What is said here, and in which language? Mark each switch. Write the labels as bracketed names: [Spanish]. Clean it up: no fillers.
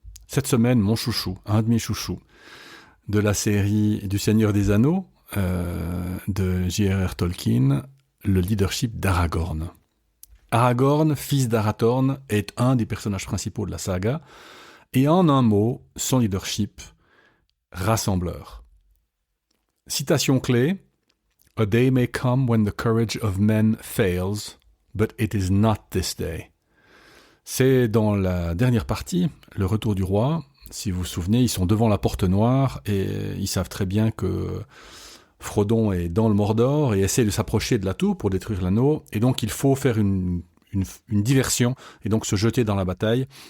[French] Cette semaine, mon chouchou, un de mes chouchous, de la série du Seigneur des Anneaux, de J.R.R. Tolkien, le leadership d'Aragorn. Aragorn, fils d'Arathorn, est un des personnages principaux de la saga, et en un mot, son leadership, rassembleur. Citation clé: [English] A day may come when the courage of men fails, but it is not this day. [French] C'est dans la dernière partie, le retour du roi. Si vous vous souvenez, ils sont devant la porte noire et ils savent très bien que Frodon est dans le Mordor et essaie de s'approcher de la tour pour détruire l'anneau. Et donc il faut faire une diversion et donc se jeter dans la bataille.